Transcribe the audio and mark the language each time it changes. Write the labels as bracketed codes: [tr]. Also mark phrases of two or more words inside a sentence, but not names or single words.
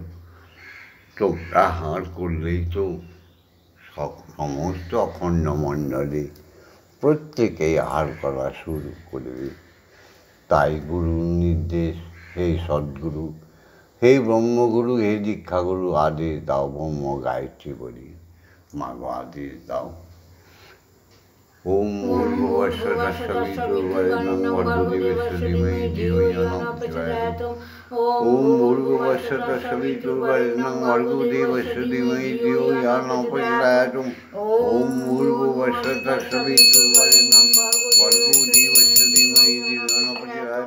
[bn] তোমরা হার করলেই তো সমস্ত অখণ্ড মণ্ডলে প্রত্যেকেই হার করা শুরু করবে। তাই গুরুর নির্দেশ, হে সদ্গুরু, হে ব্রহ্মগুরু, হে দীক্ষাগুরু, আদেশ দাও। ব্রহ্ম গায়ত্রী বলি, মা গো আদেশ দাও। [sa] ওম ভূর্ভুবঃ স্বঃ সবিতুর্বরেণ্যং ভর্গো দেবস্য ধীমহি ধিয়ো ইয়ো নঃ প্রচোদয়াৎ। ওম ভূর্ভুবঃ স্বঃ সবিতুর্বরেণ্যং ভর্গো দেবস্য ধীমহি ধিয়ো ইয়ো নঃ প্রচোদয়াৎ। ওম ভূর্ভুবঃ স্বঃ সবিতুর্বরেণ্যং ভর্গো দেবস্য ধীমহি ধিয়ো ইয়ো নঃ প্রচোদয়াৎ।